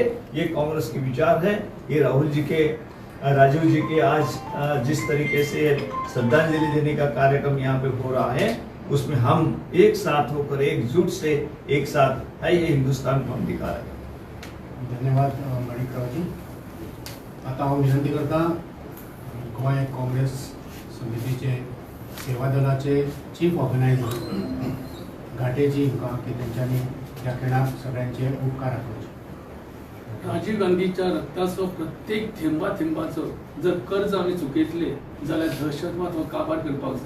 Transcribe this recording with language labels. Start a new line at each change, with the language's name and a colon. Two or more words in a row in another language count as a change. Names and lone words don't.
Hindi: ये कांग्रेस के विचार है। ये राहुल जी के, राजीव जी के आज जिस तरीके से श्रद्धांजलि देने का कार्यक्रम यहाँ पे हो रहा है, उसमें हम एक साथ होकर एकजुट से एक साथ है, ये हिंदुस्तान को हम दिखा रहे हैं। धन्यवाद माणिकरावजी.
Konkani: आता हांव विनंती करता गोंय काँग्रेस समितीचे सेवा दलाचे
English: chief organizer
Konkani: घाटेजी हांकां की तेंच्यांनी ह्या खेळाक सगळ्यांचे उपकार आठवचे. राजीव गांधीच्या रक्ताचो प्रत्येक थेंबा थेंबाचो जर कर्ज आमी चुकयतले जाल्यार दहशतवाद हो काबार करपाक जाय.